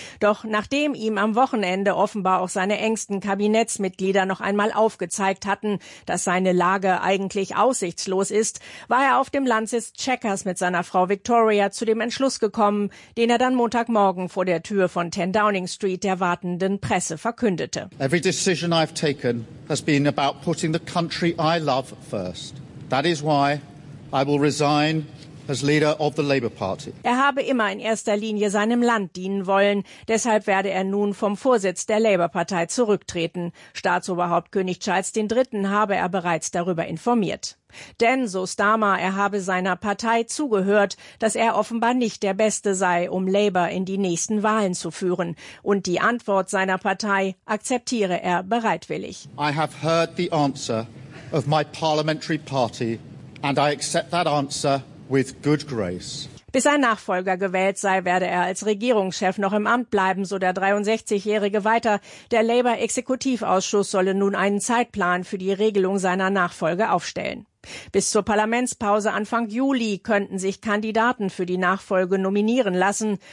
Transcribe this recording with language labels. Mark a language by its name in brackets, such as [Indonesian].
[German] Doch nachdem ihm am Wochenende offenbar auch seine engsten Kabinettsmitglieder noch einmal aufgezeigt hatten, dass seine Lage eigentlich aussichtslos ist, war er auf dem Landsitz Chequers mit seiner Frau Victoria zu dem Entschluss gekommen, den er dann Montagmorgen vor der Tür von 10 Downing Street der wartenden Presse verkündete. [English] Every decision I've taken has been about putting the country I love first. That is why I will resign as leader of the Labour Party. [German] Er habe immer in erster Linie seinem Land dienen wollen. Deshalb werde er nun vom Vorsitz der Labour-Partei zurücktreten. Staatsoberhaupt König Charles III. Habe er bereits darüber informiert. Denn, so Starmer, er habe seiner Partei zugehört, dass er offenbar nicht der Beste sei, um Labour in die nächsten Wahlen zu führen. Und die Antwort seiner Partei akzeptiere er bereitwillig. [English] I have heard the answer of my parliamentary party, and I accept that answer with good grace. [German] Bis ein Nachfolger gewählt sei, werde er als Regierungschef noch im Amt bleiben, so der 63-Jährige weiter. Der Labour-Exekutivausschuss solle nun einen Zeitplan für die Regelung seiner Nachfolge aufstellen. Bis zur Parlamentspause Anfang Juli könnten sich Kandidaten für die Nachfolge nominieren lassen.